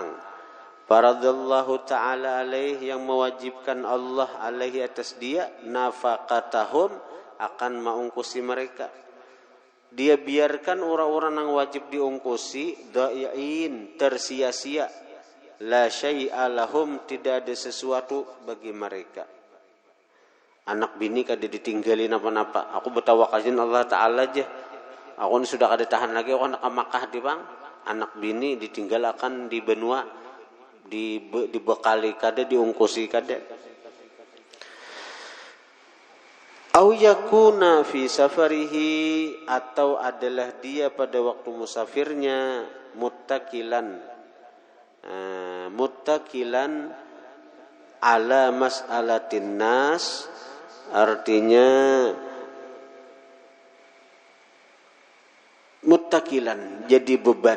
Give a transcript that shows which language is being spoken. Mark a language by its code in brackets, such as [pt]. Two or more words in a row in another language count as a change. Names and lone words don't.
[ar] فرض الله تعالى عليه, [id] yang mewajibkan Allah alaihi atas dia, nafaqatahum, akan maungkusi mereka. Dia biarkan orang-orang yang wajib diungkusi, da'iin, tersia-sia. [ar] لا شيء لهم, [id] tidak ada sesuatu bagi mereka. Anak bini kada ditinggalin apa-apa. Aku bertawakalin Allah Ta'ala aja. Aku sudah kada tahan lagi, aku nak ke Makkah di bang. Anak bini ditinggalkan di benua, dibekali kada, diungkusi kada. [ar] أو يكون في سفره, [id] atau adalah dia pada waktu musafirnya [ar] متكلا على مسألة الناس, [id] artinya muttakilan jadi beban.